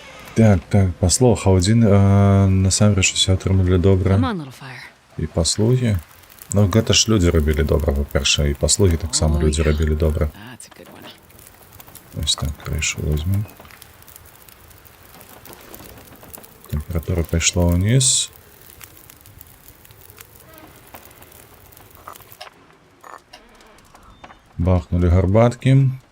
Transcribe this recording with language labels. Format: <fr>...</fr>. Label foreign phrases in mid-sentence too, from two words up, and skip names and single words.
<be>Так, паслуга. Адзін насамрэч усе атрымалі добра.</be> <en>Come on, little fire.</en> <be>І паслугі. Ну, гэта ж людзі рабілі добра, па-першае, і паслугі таксама О, людзі я. рабілі добра.</be> <en>That's a good one.</en> <ru>Ось так, крышу возьмем.</ru> <be>Тэмпература пайшла ўніз. Бахнули гарбаткі.</be>